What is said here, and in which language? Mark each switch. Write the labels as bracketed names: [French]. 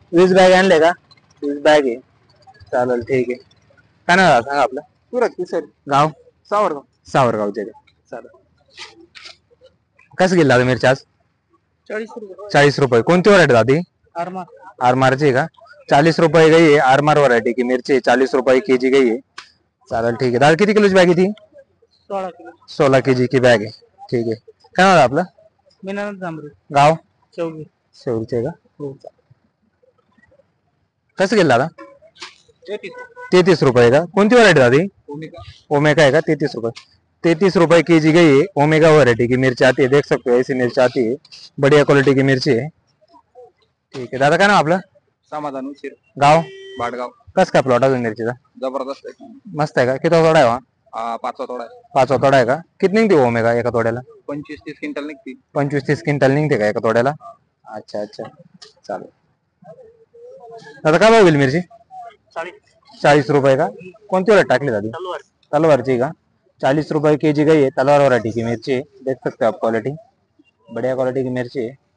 [Marathi] 20 bag आणले का? 20 bag आहे. चालेल ठीक आहे. काय नाव सांगा आपलं? सुरत किसर. गाव? सावरगाव. सावरगावचे का? चालेल. कसं गेलं दादा मिरची आज? 40 रुपये. 40 रुपये. कोणती व्हरायटी दादी? आरमार. आरमारची का? [Hindi] 40 रुपये गई है, आरमार वैरायटी की मिर्ची 40 रुपये केजी गई है। [Marathi] चालेल ठीक आहे. दादा किती किलोची बॅग आहे ती? 16 किलो. 16 केजी की बॅग आहे. ठीक आहे. काय नाव आपलं? मीनानाथ जांभरे. गाव? चौगी. शेवरीचे का? कसं गेलं दादा? 33 रुपये का? कोणती व्हरायटी दादी? ओमेगा है का? 33 रुपये. [Hindi] 33 रुपए केजी गई है। ओमेगा वैरायटी की मिर्ची आती है, देख सकते हो ऐसी मिर्ची आती है, बढ़िया क्वालिटी की मिर्ची है। [Marathi] ठीक है दादा, काय नाव आपलं? समाधान उशीर. गाव? बाडगाव. कस काय प्लॉट अजून मिरचीचा? जबरदस्त आहे. मस्त आहे का? किती तोडा आहे? 5वा तोडा आहे. 5वा तोडा आहे का? किती निघते ओमेगा एका तोड्याला? 25-30 क्विंटल निघते. 25-30 क्विंटल निघते का एका तोड्याला? [Hindi] अच्छा अच्छा [Marathi] चालेल. दादा काय भाव गेली मिरची? 40 रुपये का? कोणती व्हरायटी टाकली दादी? तलवारची का? [Hindi] 40 रुपए केजी गई है, तलवार वैरायटी की मिर्ची है, देख सकते हो आप, क्वालिटी बढ़िया क्वालिटी की मिर्ची है।